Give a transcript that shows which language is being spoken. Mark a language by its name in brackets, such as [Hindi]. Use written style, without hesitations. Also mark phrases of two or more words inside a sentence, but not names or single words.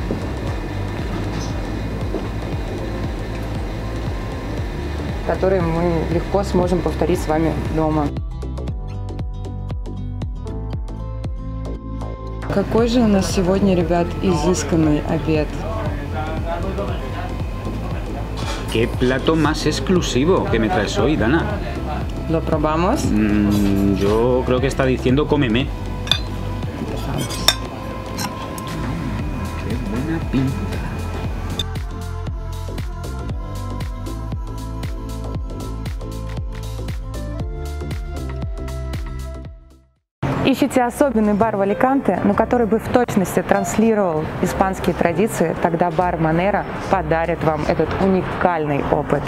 [Russian] Которое мы легко сможем повторить с вами дома. Какой же у нас сегодня, ребят, изысканный обед. [Spanish] ¿Qué plato más exclusivo que me traes hoy, Dana? ¿Lo probamos? Yo creo que está diciendo cómeme. Qué buena pinta. [Russian] Ищите особенный бар в Аликанте, но который бы в точности транслировал испанские традиции, тогда бар Манера подарит вам этот уникальный опыт.